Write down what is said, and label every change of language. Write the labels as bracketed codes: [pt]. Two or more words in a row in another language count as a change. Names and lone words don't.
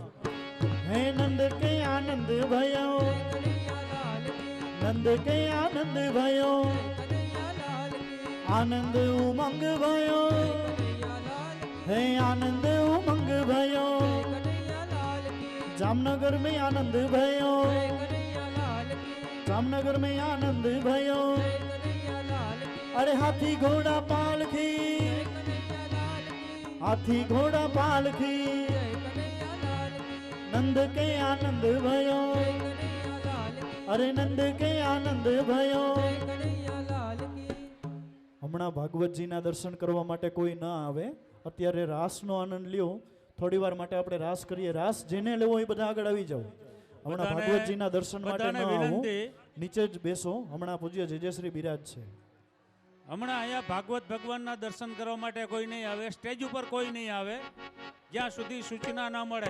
[hi] हे नंद के आनंद भयो कन्हैया लाल की नंद के आनंद भयो कन्हैया लाल की आनंद उमंग भयो कन्हैया लाल की हे आनंद उमंग भयो कन्हैया लाल की जामनगर में आनंद भयो कन्हैया लाल की जामनगर में आनंद भयो कन्हैया लाल की अरे हाथी घोड़ा पालखी कन्हैया लाल की हाथी घोड़ा पालखी कन्हैया लाल की नंद के आनंद भयो कन्हैया लाल की अरे नंद के आनंद भयो. कन्हैया लाल की [gu] હમણાં ભાગવતજીના દર્શન કરવા માટે કોઈ ન આવે. અત્યારે રાસનો આનંદ લ્યો. થોડી વાર માટે આપણે રાસ કરીએ. રાસ જેને લેવો એ બધા આગળ આવી જાઓ. હમણાં બધાને- ભાગવતજીના દર્શન માટે ન બધાને આવો, વિનંતી. નીચે જ બેસો. હમણાં પૂજ્ય જેજેશ્રી બિરાજ છે. હમણાં અહીંયા ભાગવત ભગવાનના દર્શન કરવા માટે કોઈ નહીં આવે, સ્ટેજ ઉપર કોઈ નહીં આવે જ્યાં સુધી સૂચના ન મળે.